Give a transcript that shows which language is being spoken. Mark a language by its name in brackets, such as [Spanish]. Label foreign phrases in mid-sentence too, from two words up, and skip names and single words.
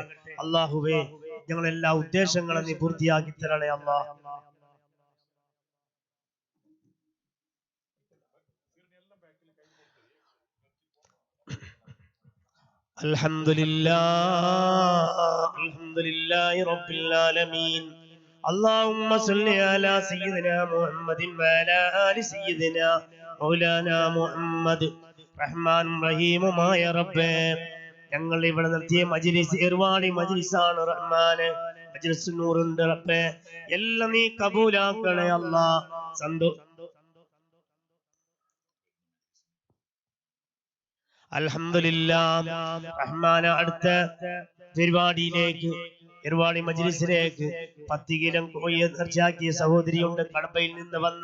[Malayalam] അള്ളാഹുവേ, ഞങ്ങളെല്ലാ ഉദ്ദേശങ്ങളും നീ പൂർത്തിയാക്കി തരണേ അള്ളാഹ്. [Arabic] الحمد لله رب العالمين. اللهم صل على سيدنا محمد وعلى آل سيدنا مولانا محمد. [Malayalam] റഹ്മാൻ റഹീമുമായ റബ്ബേ, ഞങ്ങൾ ഇവിടെ നടത്തിയ മജ്‌ലിസ് ഏർവാടി മജ്‌ലിസാണ് റഹ്മാനെ. മജ്‌ലിസ് നൂറുണ്ട് റബ്ബേ, എല്ലാം നീ കബൂലാക്കണേ അല്ലാഹ്. അൽഹംദുലില്ലാഹ് റഹ്മാനെ, അടുത്ത പരിപാടിയിലേക്ക് ഏർവാടി മജ്‌ലിസിലേക്ക് 10 കിലോ കോഴി നേർച്ചയാക്കിയ സഹോദരിയുണ്ട് കടമ്പയിൽ നിന്ന് വന്ന.